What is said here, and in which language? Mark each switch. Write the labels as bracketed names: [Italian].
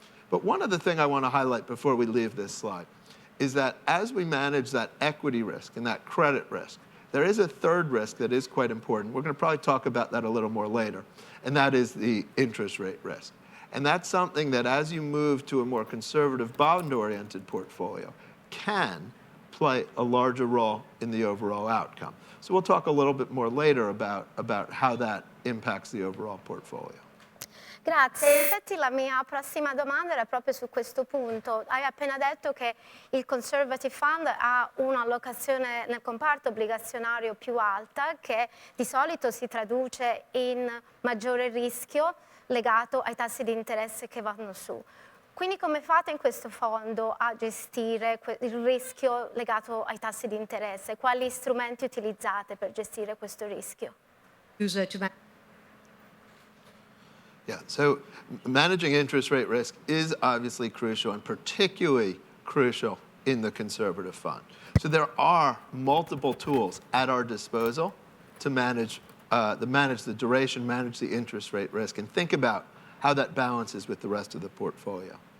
[English] But one other thing I want to highlight before we leave this slide is that as we manage that equity risk and that credit risk, there is a third risk that is quite important. We're going to probably talk about that a little more later, and that is the interest rate risk. And that's something that as you move to a more conservative bond-oriented portfolio can play a larger role in the overall outcome. So we'll talk a little bit more later about how that impacts the overall portfolio. [Italian] Grazie, in effetti la mia prossima domanda era proprio su questo punto. Hai appena detto che il Conservative Fund ha un'allocazione nel comparto obbligazionario più alta, che di solito si traduce in maggiore rischio legato ai tassi di interesse che vanno su. Quindi come fate in questo fondo a gestire il rischio legato ai tassi di interesse? Quali strumenti utilizzate per gestire questo rischio? [English] Yeah, so managing interest rate risk is obviously crucial, and particularly crucial in the conservative fund. So there are multiple tools at our disposal to manage the duration, manage the interest rate risk, and think about how that balances with the rest of the portfolio.